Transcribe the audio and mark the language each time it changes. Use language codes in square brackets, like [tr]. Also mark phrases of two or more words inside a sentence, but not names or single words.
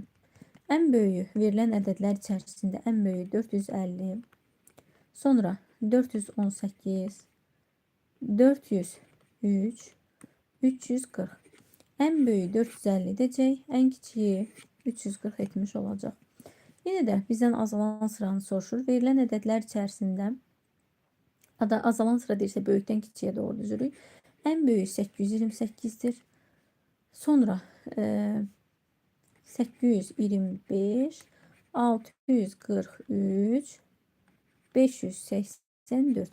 [az] En böyüğü verilen ədədlər içərisində en böyüğü 450, sonra 418, 403, 340. [tr] En büyüğü [az] 450 edəcək, en kiçiyi 340 etmiş olacaq. [tr] Yine de bizden azalan sıranı soruşur. [az] Verilen ədədlər içərisində azalan sıra deyirsə böyükdən kiçiyə doğru düzülür. [tr] En büyüğü 828'dir. Sonra 825, 643, 584.